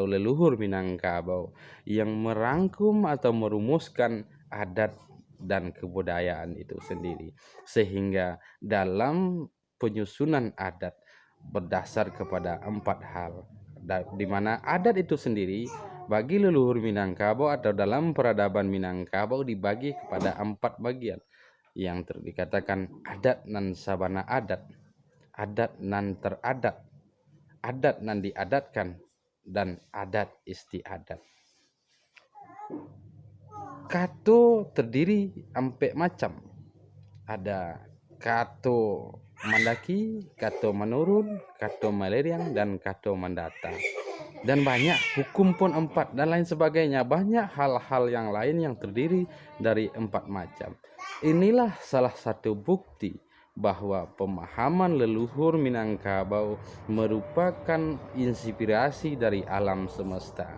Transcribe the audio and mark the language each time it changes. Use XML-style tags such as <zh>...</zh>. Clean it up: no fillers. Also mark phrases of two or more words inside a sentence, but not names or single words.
<id>leluhur Minangkabau, yang merangkum atau merumuskan adat dan kebudayaan itu sendiri, sehingga dalam penyusunan adat berdasar kepada 4 hal, di mana adat itu sendiri bagi leluhur Minangkabau atau dalam peradaban Minangkabau dibagi kepada 4 bagian yang dikatakan</id> <min>adat nan sabana adat, adat nan teradat, adat nan diadatkan,</min> <id>dan adat istiadat.</id> <min>Kato terdiri ampe macam. Ada kato mendaki, kato menurun, kato meleriang, dan kato mendata.</min> <id>Dan banyak hukum pun 4 dan lain sebagainya. Banyak hal-hal yang lain yang terdiri dari 4 macam. Inilah salah satu bukti bahwa pemahaman leluhur Minangkabau merupakan inspirasi dari alam semesta.</id>